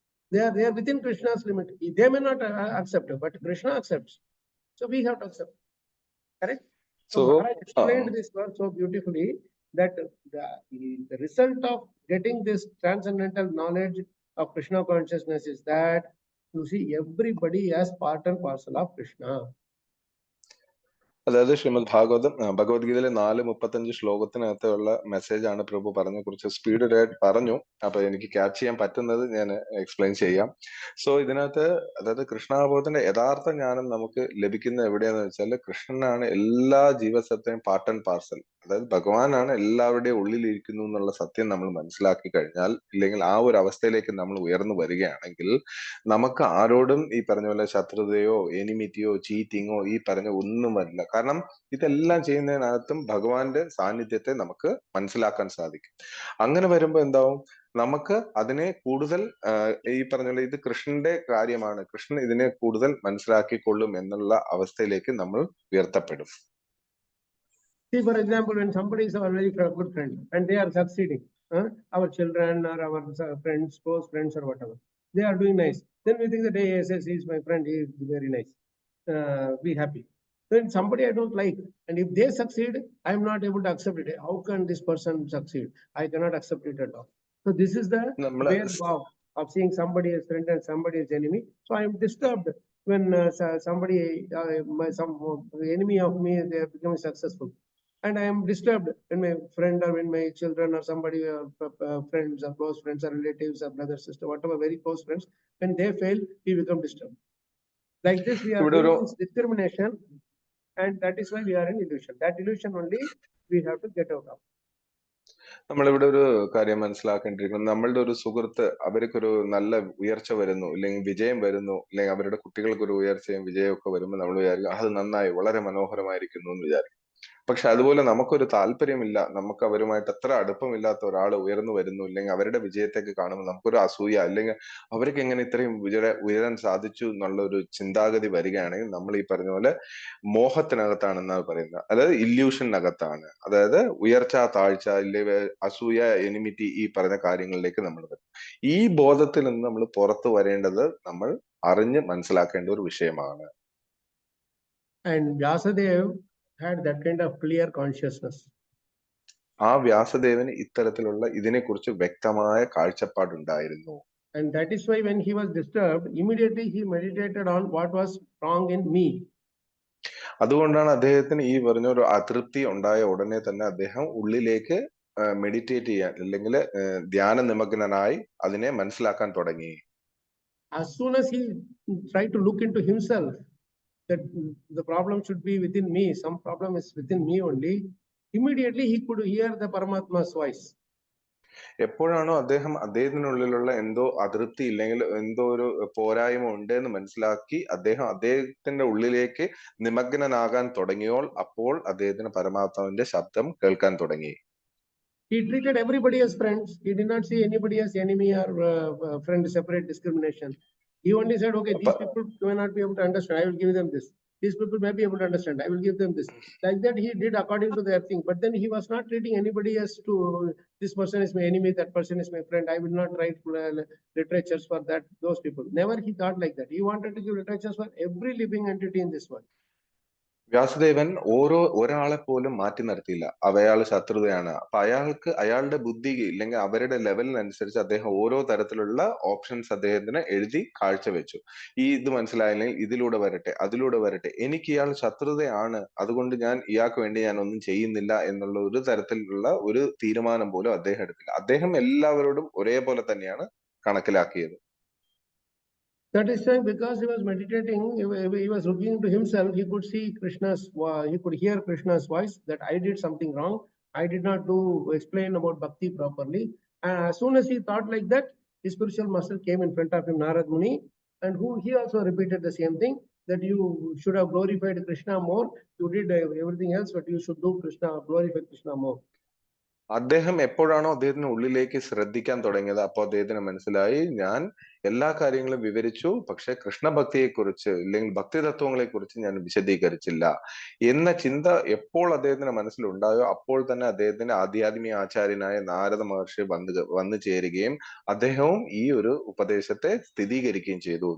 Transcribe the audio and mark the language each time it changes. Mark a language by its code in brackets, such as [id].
[en] They are within Krishna's limit. They may not accept it, but Krishna accepts. So we have to accept. Correct? So Maharaj explained this verse so beautifully that the result of getting this transcendental knowledge of Krishna consciousness is that you see everybody as part and parcel of Krishna. [ml] അതായത് ശ്രീമദ് ഭഗവത്ഗീതയിലെ 4:35 ശ്ലോകത്തിനകത്തുള്ള message ആണ് പ്രഭു പറഞ്ഞ, കുറച്ച് സ്പീഡിലായിട്ട് പറഞ്ഞു. അപ്പൊ എനിക്ക് catch ചെയ്യാൻ പറ്റുന്നത് ഞാൻ എക്സ്പ്ലെയിൻ ചെയ്യാം. സോ ഇതിനകത്ത് അതായത് കൃഷ്ണാബോധത്തിന്റെ യഥാർത്ഥ ജ്ഞാനം നമുക്ക് ലഭിക്കുന്നത് എവിടെയാന്ന് വെച്ചാൽ കൃഷ്ണനാണ് എല്ലാ ജീവസത്തെയും [en] part and parcel, [ml] അതായത് ഭഗവാനാണ് എല്ലാവരുടെയും ഉള്ളിലിരിക്കുന്നു എന്നുള്ള സത്യം നമ്മൾ മനസ്സിലാക്കി കഴിഞ്ഞാൽ, ഇല്ലെങ്കിൽ ആ ഒരു അവസ്ഥയിലേക്ക് നമ്മൾ ഉയർന്നു വരികയാണെങ്കിൽ നമുക്ക് ആരോടും ഈ പറഞ്ഞ പോലെ ശത്രുതയോ എനിമിറ്റിയോ ചീറ്റിങ്ങോ ഈ പറഞ്ഞ ഒന്നും വരില്ല. കാരണം ഇതെല്ലാം ചെയ്യുന്നതിനകത്തും ഭഗവാന്റെ സാന്നിധ്യത്തെ നമുക്ക് മനസ്സിലാക്കാൻ സാധിക്കും. അങ്ങനെ വരുമ്പോ എന്താവും, നമുക്ക് അതിനെ കൂടുതൽ ഈ പറഞ്ഞ പോലെ ഇത് കൃഷ്ണന്റെ കാര്യമാണ്, കൃഷ്ണൻ ഇതിനെ കൂടുതൽ മനസ്സിലാക്കിക്കൊള്ളും എന്നുള്ള അവസ്ഥയിലേക്ക് നമ്മൾ ഉയർത്തപ്പെടും. [en] See, for example, when somebody is our very good friend and they are succeeding, our children or our friends, close friends or whatever, they are doing nice. Then we think that, hey, yes, he is my friend, he is very nice. Be happy. Then somebody I don't like, and if they succeed, I am not able to accept it. How can this person succeed? I cannot accept it at all. So this is the way of seeing somebody as friend and somebody as enemy. So I am disturbed when somebody, some enemy of me, they are becoming successful. And I am disturbed when my friend or when my children or somebody, friends or close friends or relatives or brother, sister, whatever, very close friends, when they fail, we become disturbed. Like this, we are doing this discrimination, and that is why we are in illusion. That illusion only we have to get out of. [ml] നമ്മളിവിടെ ഒരു കാര്യം മനസ്സിലാക്കേണ്ടിയിരിക്കുന്നത്, നമ്മളുടെ ഒരു സുഹൃത്ത് അവർക്കൊരു നല്ല ഉയർച്ച വരുന്നു, ഇല്ലെങ്കിൽ വിജയം വരുന്നു, അല്ലെങ്കിൽ അവരുടെ കുട്ടികൾക്കൊരു ഉയർച്ചയും വിജയവും ഒക്കെ വരുമ്പോൾ നമ്മൾ വിചാരിക്കും അത് നന്നായി, വളരെ മനോഹരമായിരിക്കുന്നു എന്ന് വിചാരിക്കും. പക്ഷെ അതുപോലെ നമുക്കൊരു താല്പര്യമില്ല, നമുക്ക് അവരുമായിട്ട് അത്ര അടുപ്പമില്ലാത്ത ഒരാൾ ഉയർന്നു വരുന്നു, ഇല്ലെങ്കിൽ അവരുടെ വിജയത്തേക്ക് കാണുമ്പോൾ നമുക്കൊരു അസൂയ, അല്ലെങ്കിൽ അവർക്ക് എങ്ങനെ ഇത്രയും ഉയരാൻ സാധിച്ചു എന്നുള്ള ഒരു ചിന്താഗതി വരികയാണെങ്കിൽ നമ്മൾ ഈ പറഞ്ഞ പോലെ മോഹത്തിനകത്താണെന്നാണ് പറയുന്നത്, അതായത് ഇല്യൂഷനകത്താണ്. അതായത് ഉയർച്ച താഴ്ച, ഇല്ലെങ്കിൽ അസൂയ എനിമിറ്റി ഈ പറഞ്ഞ കാര്യങ്ങളിലേക്ക് നമ്മൾ വരും. ഈ ബോധത്തിൽ നിന്ന് നമ്മൾ പുറത്തു വരേണ്ടത് നമ്മൾ അറിഞ്ഞ് മനസ്സിലാക്കേണ്ട ഒരു വിഷയമാണ്. [en] And Vyasadeva had that kind of clear consciousness. [ml] ആ വ്യാസദേവന് ഇത്തരത്തിലുള്ള ഇതിനെക്കുറിച്ച് വ്യക്തമായ കാഴ്ചപ്പാടുണ്ടായിരുന്നു. [en] And that is why when he was disturbed, immediately he meditated on what was wrong in me. [ml] അതുകൊണ്ടാണ് അദ്ദേഹത്തിന് ഈ പറഞ്ഞ ഒരു അതൃപ്തി ഉണ്ടായ ഉടനെ തന്നെ അദ്ദേഹം ഉള്ളിലേക്ക് മെഡിറ്റേറ്റ് ചെയ്യാൻ, അല്ലെങ്കിൽ ധ്യാന നിമഗ്നനായി അതിനെ മനസ്സിലാക്കാൻ തുടങ്ങി. [en] As soon as he tried to look into himself, that the problem should be within me, some problem is within me only, immediately he could hear the Paramatma's voice. [ml] എപ്പോഴാണോ അദ്ദേഹത്തിനുള്ളിലുള്ള എന്തോ അതൃപ്തി ഇല്ലെങ്കിൽ എന്തോ ഒരു പോരായ്മ ഉണ്ടെന്ന് മനസ്സിലാക്കി അദ്ദേഹത്തിന്റെ ഉള്ളിലേക്ക് നിമഗ്നനാകാൻ തുടങ്ങിയോൾ അപ്പോൾ അദ്ദേഹത്തിന് പരമാത്മാവിന്റെ ശബ്ദം കേൾക്കാൻ തുടങ്ങി. [en] He treated everybody as friends. He did not see anybody as enemy or friend, separate discrimination. He only said, okay, these people may not be able to understand, I will give them this. These people may be able to understand, I will give them this. Like that he did according to their thing. But then he was not treating anybody as to, this person is my enemy, that person is my friend. I will not write literatures for those people. Never he thought like that. He wanted to give literatures for every living entity in this world. [ml] Vyasadevan ഒരാളെ പോലും മാറ്റി നിർത്തിയില്ല. അയാൾ ശത്രുതയാണ്, അപ്പൊ അയാളുടെ ബുദ്ധി ഇല്ലെങ്കിൽ അവരുടെ ലെവലിനനുസരിച്ച് അദ്ദേഹം ഓരോ തരത്തിലുള്ള ഓപ്ഷൻസ് അദ്ദേഹത്തിന് എഴുതി കാഴ്ചവെച്ചു. ഇത് മനസ്സിലായില്ലെങ്കിൽ ഇതിലൂടെ വരട്ടെ, അതിലൂടെ വരട്ടെ, എനിക്ക് ഇയാൾ ശത്രുതയാണ്, അതുകൊണ്ട് ഇയാൾക്ക് വേണ്ടി ഞാൻ ഒന്നും ചെയ്യുന്നില്ല എന്നുള്ള ഒരു തരത്തിലുള്ള ഒരു തീരുമാനം പോലും അദ്ദേഹം എടുത്തില്ല. അദ്ദേഹം എല്ലാവരോടും ഒരേപോലെ തന്നെയാണ് കണക്കിലാക്കിയത്. [en] That is why, because he was meditating, he was looking into himself, he could see he could hear Krishna's voice that I did something wrong, I did not explain about bhakti properly. And as soon as he thought like that, his spiritual master came in front of him, Narad Muni, and he also repeated the same thing, that you should have glorified Krishna more. You did everything else, but you should do glorify Krishna more. [ml] അദ്ദേഹം എപ്പോഴാണോ അദ്ദേഹത്തിന് ഉള്ളിലേക്ക് ശ്രദ്ധിക്കാൻ തുടങ്ങിയത്, അപ്പോൾ അദ്ദേഹത്തിന് മനസ്സിലായി ഞാൻ എല്ലാ കാര്യങ്ങളും വിവരിച്ചു, പക്ഷെ കൃഷ്ണഭക്തിയെക്കുറിച്ച് ഇല്ലെങ്കിൽ ഭക്തി തത്വങ്ങളെ കുറിച്ച് ഞാൻ വിശദീകരിച്ചില്ല എന്ന ചിന്ത എപ്പോൾ അദ്ദേഹത്തിന്റെ മനസ്സിലുണ്ടായോ അപ്പോൾ തന്നെ അദ്ദേഹത്തിന്റെ ആധ്യാത്മിക ആചാര്യനായ നാരദ മഹർഷി വന്നു ചേരുകയും അദ്ദേഹവും ഈ ഒരു ഉപദേശത്തെ സ്ഥിരീകരിക്കുകയും ചെയ്തു.